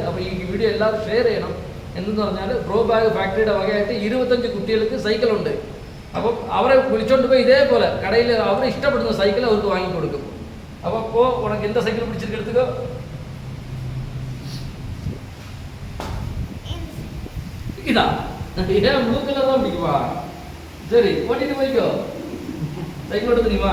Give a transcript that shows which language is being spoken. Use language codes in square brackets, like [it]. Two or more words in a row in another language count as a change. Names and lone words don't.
[ml] അപ്പോൾ ഈ വീഡിയോ എല്ലാവരും ഷെയർ ചെയ്യണം. എന്തെന്ന് പറഞ്ഞാൽ ബ്രോ ബാഗ് ഫാക്ടറിയുടെ വകയായിട്ട് 25 കുട്ടികൾക്ക് സൈക്കിളുണ്ട്. അപ്പം അവരെ വിളിച്ചോണ്ട് പോയി ഇതേപോലെ കടയിൽ അവർ ഇഷ്ടപ്പെടുന്ന സൈക്കിൾ അവർക്ക് വാങ്ങിക്കൊടുക്കും. അപ്പോൾ ഉനക്ക് എന്താ സൈക്കിൾ പിടിച്ചിട്ട് എടുത്തുക്കോ. [ta] ഇതാ ஏன் [en] blue colour [ta] தான் பிடிக்குமா? சரி, ஓட்டிட்டு போய்க்கோ. சைக்கிள் ஓட்ட தெரியுமா?